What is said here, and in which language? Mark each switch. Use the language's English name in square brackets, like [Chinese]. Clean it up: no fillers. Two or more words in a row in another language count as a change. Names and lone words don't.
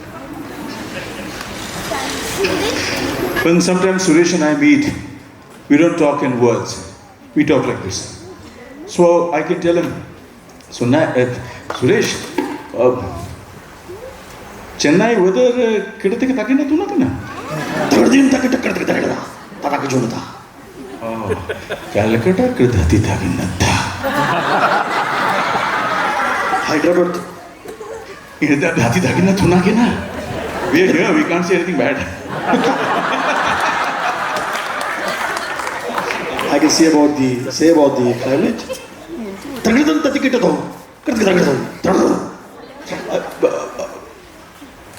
[English] When sometimes Suresh and I meet, we don't talk in words. We talk like this. So I can tell him, so Suresh, Chennai weather kidathike takina tu nakina? Tagadin takita takita taka junata. Oh, Calcutta kidathi takina ta. Hyderabad. Ida dhati takina tu nakina. We are here, we can't say anything bad. I can say about the climate. Tagadin takita to.